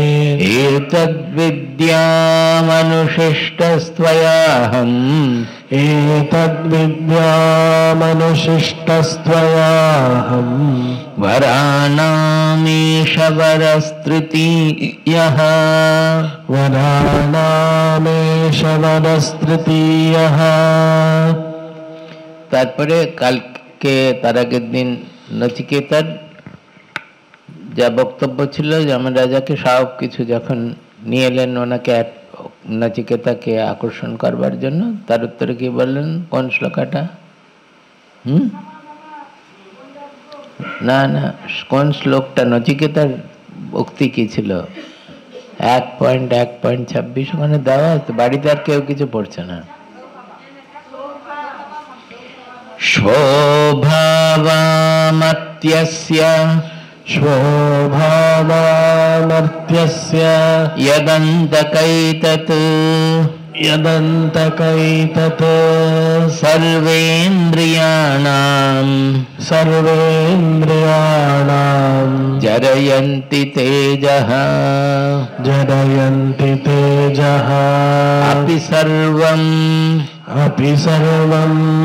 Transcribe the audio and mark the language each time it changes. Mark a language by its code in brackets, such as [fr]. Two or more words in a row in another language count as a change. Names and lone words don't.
[sa] एतद्विद्यामनुशिष्टस्त्वयाहम्, एतद्विद्यामनुशिष्टस्त्वयाहम्, वराणामीश वरस्तृतीयः, वराणामीश वरस्तृतीयः। [bn] তারপরে কালকে তার আগের দিন নচিকেতার যা বক্তব্য ছিল, যমন রাজাকে সব কিছু যখন নিয়ে এলেন ওনাকে নচিকেতাকে আকর্ষণ করবার জন্য, তার উত্তরে কি বললেন? কোন শ্লোকাটা? না না, কোন শ্লোকটা? নচিকেতার উক্তি কি ছিল? 1.1.26 ওখানে দেওয়া আছে। বাড়িতে আর কেউ কিছু পড়ছে না। [sa] শোভাবামর্ত্যস্য, शोभावामर्त्यस्य, यदन्तकैतत्, यदन्तकैतत्, सर्वेन्द्रियाणां, सर्वेन्द्रियाणां, जरयन्ति तेजः, जरयन्ति तेजः, अपि सर्वं, अपि सर्वं,